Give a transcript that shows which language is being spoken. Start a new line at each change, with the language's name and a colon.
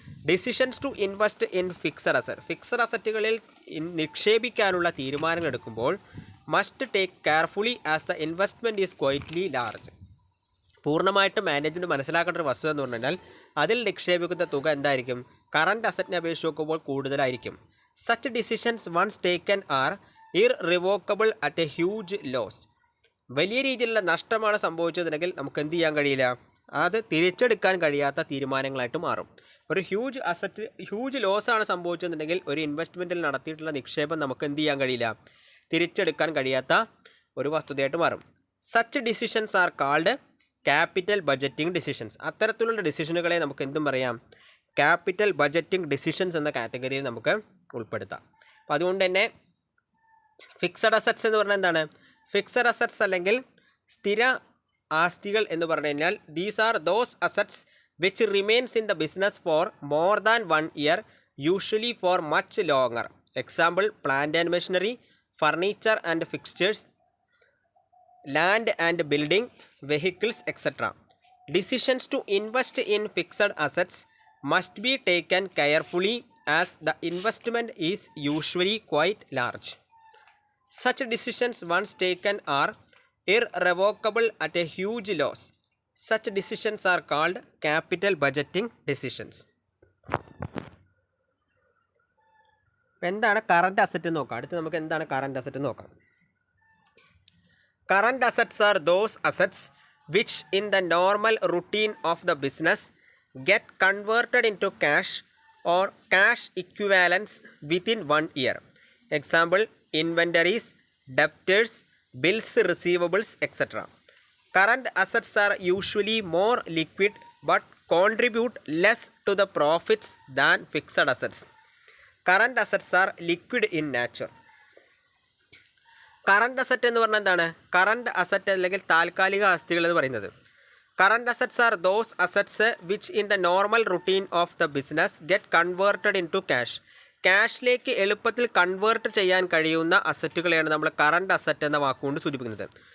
English: Decisions to invest in fixed asset.
Malayalam: Fixed അസറ്റുകളിൽ നിക്ഷേപിക്കാനുള്ള തീരുമാനങ്ങൾ എടുക്കുമ്പോൾ
English: Must take carefully as the investment is quietly large.
Malayalam: പൂർണ്ണമായിട്ട് management മനസ്സിലാക്കേണ്ട ഒരു വസ്തുത എന്ന് പറഞ്ഞാൽ അതിൽ നിക്ഷേപിക്കുന്ന തുക എന്തായിരിക്കും? കറണ്ട് അസറ്റിനെ അപേക്ഷിച്ച് നോക്കുമ്പോൾ കൂടുതലായിരിക്കും.
English: Such decisions once taken are irrevocable at a huge loss.
Malayalam: വലിയ രീതിയിലുള്ള നഷ്ടമാണ് സംഭവിച്ചതെങ്കിൽ നമുക്ക് എന്ത് ചെയ്യാൻ കഴിയില്ല? അത് തിരിച്ചെടുക്കാൻ കഴിയാത്ത തീരുമാനങ്ങളായിട്ട് മാറും. ഒരു ഹ്യൂജ് ലോസ് ആണ് സംഭവിച്ചതെന്നുണ്ടെങ്കിൽ ഒരു ഇൻവെസ്റ്റ്മെൻറ്റിൽ നടത്തിയിട്ടുള്ള നിക്ഷേപം നമുക്ക് എന്ത് ചെയ്യാൻ കഴിയില്ല? തിരിച്ചെടുക്കാൻ കഴിയാത്ത ഒരു വസ്തുതയായിട്ട് മാറും.
English: Such decisions are called capital budgeting decisions.
Malayalam: അത്തരത്തിലുള്ള ഡിസിഷനുകളെ നമുക്ക് എന്തും പറയാം? ക്യാപിറ്റൽ ബജറ്റിംഗ് ഡിസിഷൻസ് എന്ന കാറ്റഗറിയിൽ നമുക്ക് ഉൾപ്പെടുത്താം. അപ്പോൾ അതുകൊണ്ട് തന്നെ ഫിക്സഡ് അസറ്റ്സ് എന്ന് പറഞ്ഞാൽ എന്താണ്? ഫിക്സഡ് അസറ്റ്സ് അല്ലെങ്കിൽ സ്ഥിര ആസ്തികൾ എന്ന് പറഞ്ഞു കഴിഞ്ഞാൽ
English: These are those assets which remains in the business for more than 1 year, usually for much longer. Example plant and machinery, furniture and fixtures, land and building, vehicles, etcetera. Decisions to invest in fixed assets must be taken carefully as the investment is usually quite large. Such decisions once taken are irrevocable at a huge loss. Such decisions are called capital budgeting decisions.
Malayalam: എന്താണ് current asset എന്ന് നോക്കാം. അടുത്ത് നമുക്ക് എന്താണ് current asset എന്ന് നോക്കാം.
English: Current assets are those assets which in the normal routine of the business get converted into cash or cash equivalents within 1 year. Example, inventories, debtors, bills receivables, etc. Current assets are usually more liquid but contribute less to the profits than fixed assets. Current assets are liquid in nature.
Malayalam: Current asset എന്ന് പറഞ്ഞാൽ എന്താണ്? Current asset അല്ലെങ്കിൽ താൽക്കാലിക ആസ്തികൾ എന്ന് പറയുന്നത്.
English: Current assets are those assets which in the normal routine of the business get converted into cash.
Malayalam: ക്യാഷിലേക്ക് എളുപ്പത്തിൽ convert ചെയ്യാൻ കഴിയുന്ന അസറ്റുകളെയാണ് നമ്മൾ കറണ്ട് അസറ്റ് എന്ന വാക്കുകൊണ്ട് സൂചിപ്പിക്കുന്നത്.